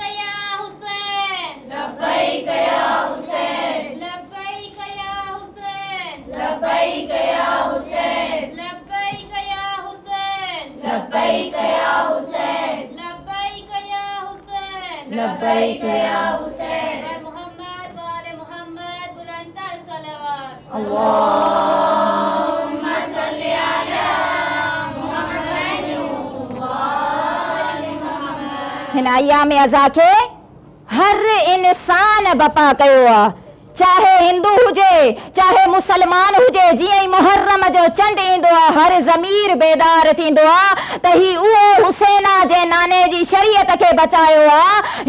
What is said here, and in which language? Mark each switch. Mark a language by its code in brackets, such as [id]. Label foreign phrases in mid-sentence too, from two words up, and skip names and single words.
[ar] لبيك يا حسين، لبيك يا حسين، لبيك يا حسين، لبيك يا حسين، لبيك يا حسين، لبيك يا حسين، لبيك يا حسين. [ur] محمد و آل محمد بلندتر صلوات. [ar] اللهم صل على محمد وآل محمد. [sd] हिन अयाम अज़ा खे हर इंसान बपा कयो आहे, चाहे हिंदू हुजे चाहे मुसलमान हुजे। जीअं ई मुहर्रम जो चंड ईंदो आहे हर ज़मीर बेदार थींदो आहे त ही उहो हुसैन आहे जे नाने जी शरीयत खे बचायो आहे।